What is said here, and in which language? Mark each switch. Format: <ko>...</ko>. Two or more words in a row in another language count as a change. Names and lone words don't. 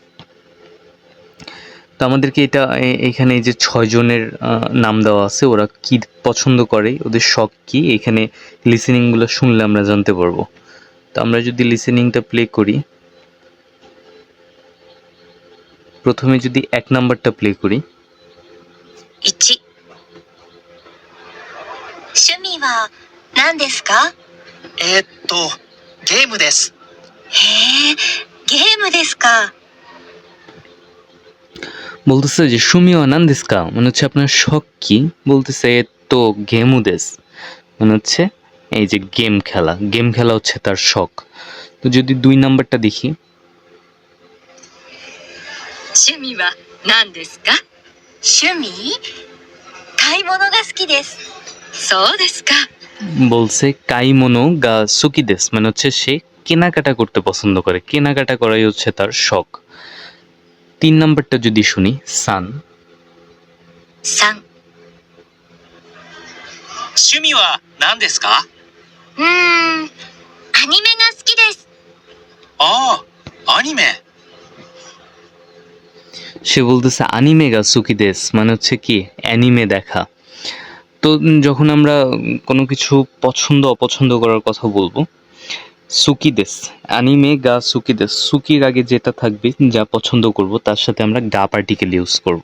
<bn>তো আমাদেরকে এটা এখানে এই যে 6 জনের নাম দেওয়া আছে, ওরা কি পছন্দ করে, ওদের শখ কি, এখানে লিসেনিংগুলো শুনলে আমরা জানতে পারবো। তো আমরা যদি লিসেনিংটা প্লে করি, প্রথমে যদি 1 নাম্বারটা প্লে করি।</bn> <ja>1、趣味は何ですか？ゲームです。へえ、ゲームですか。</ja> <bn>বলতেছে যে</bn> <ja>趣味は何ですか</ja> <bn>মানে হচ্ছে আপনার শখ কি। বলতেছে তো</bn> <ja>ゲームです</ja> <bn>মানে হচ্ছে এই যে গেম খেলা। গেম খেলা হচ্ছে তার শখ। তো যদি 2 নাম্বারটা দেখি।</bn> <ja>趣味は何ですか？趣味？買い物が好きです。そうですか。</ja> <bn>বলছে</bn> <ja>買い物が好きです</ja> <bn>মানে হচ্ছে সে কেনাকাটা করতে পছন্দ করে। কেনাকাটা করাই হচ্ছে তার শখ। 3 নাম্বারটা যদি শুনি। সান।</bn> <ja>3、趣味は何ですか？アニメが好きです。ああ、アニメ。</ja> <bn>সে বলতেছে</bn> <ja>アニメが好きです</ja> <bn>মানে হচ্ছে কি অ্যানিমে দেখা। তো যখন আমরা কোনো কিছু পছন্দ অপছন্দ করার কথা বলবো,</bn> <ja>好きですアニメが好きです,</ja> <bn>সুকির আগে যেটা থাকবে যা পছন্দ করব তার সাথে আমরা গা</bn> <en>particle use</en> <bn>করব।</bn>